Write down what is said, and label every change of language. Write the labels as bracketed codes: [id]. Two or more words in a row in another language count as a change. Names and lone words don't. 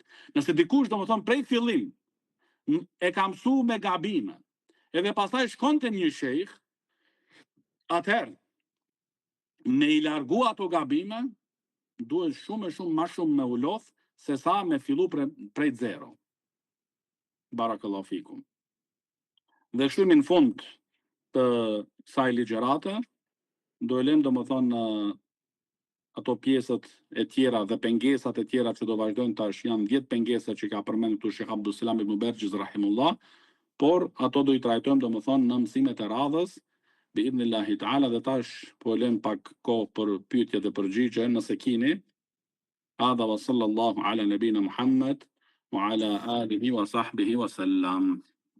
[sq] Nëse dikush do të thonë prej fillim e ka mësu me gabime, edhe pastaj shkon te një shejх, atëherë me i largu ato gabime, duhet shumë ma shumë me ulof se sa me fillu prej zero. [ar] بارك الله فيكم. [sq] Dhe kështu në fund të kësaj ligjërate, do e lëm domethënë ato pjesët e tjera dhe pengesat e tjera që do vazhdojnë tash, janë 10 pengesa që ka përmendur këtu Sheikh Abdulsalam ibn Bergjiz rahimullah, por ato do i trajtojmë domethënë në mësimet e radhës [ar] بإذن الله تعالى. [sq] Dhe tash po e lëm pak kohë për pyetje dhe përgjigje nëse keni. [ar] هذا وصلى الله على نبينا محمد وعلى آله وصحبه وسلم.